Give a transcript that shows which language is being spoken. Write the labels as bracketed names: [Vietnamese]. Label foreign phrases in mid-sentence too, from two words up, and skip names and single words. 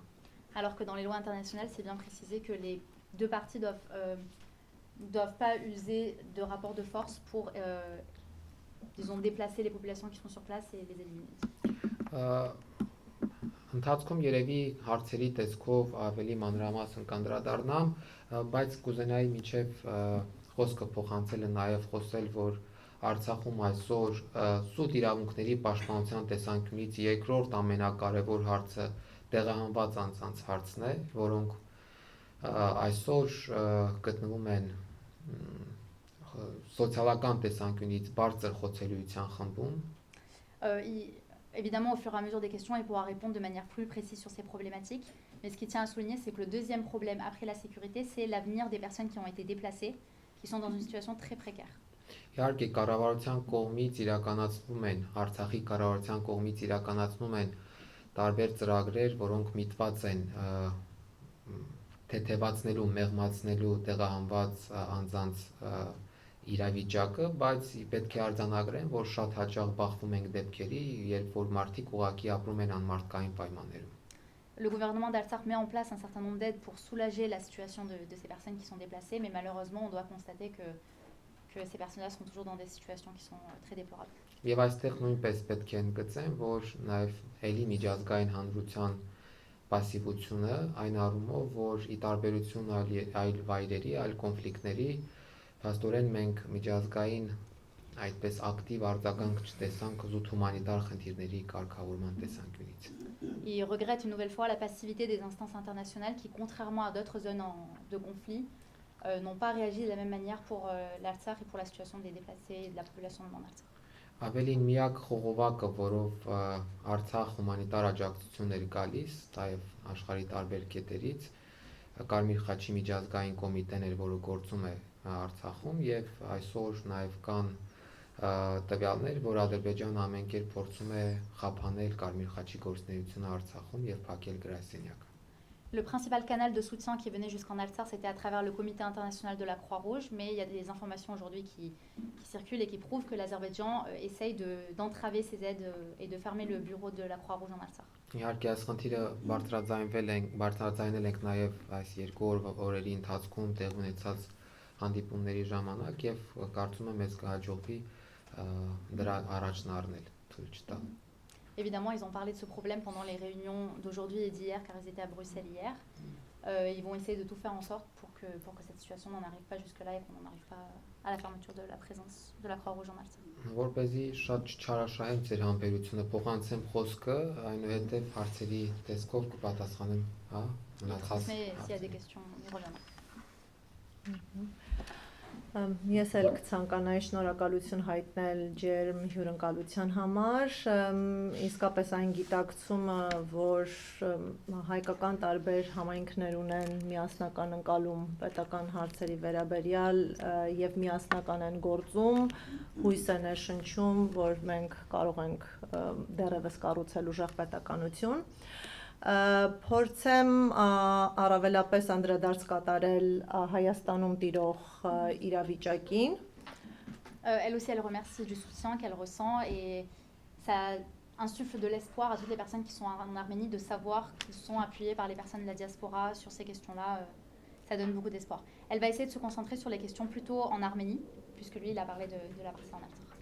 [French] Alors que dans les lois internationales, c'est bien précisé que les deux parties doivent pas user de rapport de force pour disons, déplacer les populations qui sont sur place et les éliminer. [Armenian] Ընթացքում երևի հարցերի տեսքով ավելի մանրամասն կանդրադառնամ, բայց կուզենայի միջև խոսքը փոխանցելը նաև խոսել, որ Արցախում այսօր սուտ իրավունքների պաշտպանության տեսանկյունից երկրորդ ամենակարևոր հարցը տեղահանված անձանց հարցն է, որոնք այսօր գտնվում են սոցիալական տեսանկյունից բարձր խոցելիության խմբում։ [French] Évidemment, au fur et à mesure des questions, il pourra répondre de manière plus précise sur ces problématiques. Mais ce qui tient à souligner, c'est que le deuxième problème après la sécurité, c'est l'avenir des personnes qui ont été déplacées, qui sont dans une situation très précaire. [Armenian] Իհարկե կառավարության կողմից իրականացվում են, Արցախի կառավարության կողմից իրականացնում են տարբեր ծրագրեր, որոնք միտված են թեթևացնելու, մեղմացնելու տեղահանված անձանց իրավիճակը, բայց պետք է արձանագրեն, որ շատ հաճախ բախվում ենք դեպքերի, երբ որ մարդիկ ուղղակի ապրում են անմարդկային պայմաններում։ [French] Le gouvernement d'Artsakh met en place un certain nombre d'aides pour soulager la situation de ces personnes qui sont déplacées, mais malheureusement, on doit constater que ces personnes-là sont toujours dans des situations qui sont très déplorables. [Armenian] Եվ այստեղ նույնպես պետք է ընդգծեմ, որ նաև ելի միջազգային հանրության պասիվությունը այն առումով, որ ի տարբերություն այլ վայրերի, այլ կոնֆլիկտների, փաստորեն մենք միջազգային այդպես ակտիվ արձագանք չտեսանք զուտ հումանիտար խնդիրների կարգավորման տեսանկյունից։ [French] Il regrette une nouvelle fois la passivité des instances internationales qui, contrairement à d'autres zones de conflit, n'ont pas réagi de la même manière pour l'Artsakh et pour la situation des déplacés et de la population en Artsakh. [Armenian] Ավելին միակ խողովակը, որով Արցախ հումանիտար աջակցություն էր գալիս, նաև աշխարհի տարբեր կետերից, Կարմիր խաչի միջազգային կոմիտեն էր, որը գործում է Արցախում, եւ այսօր նաև կան տվյալներ, որ Ադրբեջանը ամեն կերպ փորձում է խափանել Կարմիր խաչի գործունեությունը Արցախում եւ փակել գրասենյակը։ [French] Le principal canal de soutien qui venait jusqu'en Artsakh, c'était à travers le Comité international de la Croix-Rouge, mais il y a des informations aujourd'hui qui circulent et qui prouvent que l'Azerbaïdjan essaye d'entraver ces aides et de fermer le bureau de la Croix-Rouge en Artsakh. [Armenian] Իհարկե այս խնդիրը բարձրաձայնել ենք նաև այս երկու օրերի ընթացքում տեղ ունեցած հանդիպումների ժամանակ եւ կարծում եմ մեզ կհաջողվի դրա առաջն առնել, թույլ չտալ։ [French] Évidemment, ils ont parlé de ce problème pendant les réunions d'aujourd'hui et d'hier, car ils étaient à Bruxelles hier. Ils vont essayer de tout faire en sorte pour que cette situation n'en arrive pas jusque-là et qu'on n'en arrive pas à la fermeture de la présence de la Croix-Rouge en Artsakh. [Armenian] Որպեսզի շատ չչարաշահեմ ձեր համբերությունը, փոխանցեմ խոսքը, այնուհետև հարցերի տեսքով կպատասխանեմ, հա, մնացած։ [French] S'il y a des questions, on y reviendra. [Armenian] Ես էլ կցանկանայի շնորհակալություն հայտնել ջերմ հյուրընկալության համար, իսկապես այն գիտակցումը, որ հայկական տարբեր համայնքներ ունեն միասնական ընկալում պետական հարցերի վերաբերյալ եւ միասնական են գործում, հույս է ներշնչում, որ մենք կարող ենք դեռևս կառուցել ուժեղ պետականություն։ Փորձեմ առավելապես անդրադարձ կատարել Հայաստանում տիրող իրավիճակին։ [French] Elle aussi, elle remercie du soutien qu'elle ressent et ça insuffle de l'espoir à toutes les personnes qui sont en Arménie de savoir qu'ils sont appuyés par les personnes de la diaspora sur ces questions-là. Ça donne beaucoup d'espoir. Elle va essayer de se concentrer sur les questions plutôt en Arménie, puisque lui, il a parlé de la partie en Artsakh.